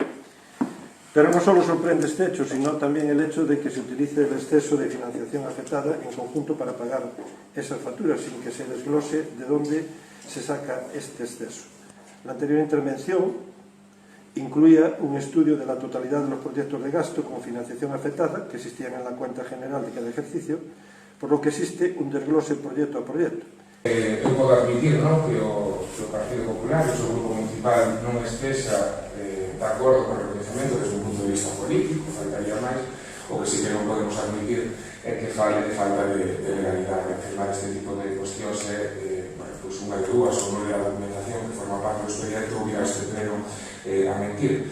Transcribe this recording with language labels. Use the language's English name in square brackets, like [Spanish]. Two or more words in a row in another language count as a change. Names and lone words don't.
[Spanish] Pero no solo sorprende este hecho, sino también el hecho de que se utilice el exceso de financiación afectada en conjunto para pagar esas facturas, sin que se desglose de dónde se saca este exceso. La anterior intervención incluía un estudio de la totalidad de los proyectos de gasto con financiación afectada que existían en la cuenta general de cada ejercicio, por lo que existe un desglose proyecto a proyecto. [Galician] Eu podo admitir, non, que o Partido Popular e o seu grupo municipal non estexa de acordo con o reconhecimento desde un punto de vista político, faltaría máis. O que sí que non podemos admitir é que fale de falta de legalidade. Afirmar este tipo de cuestións é unha de dúas, ou non é a documentación que forma parte do expediente ou ir a este pleno a mentir.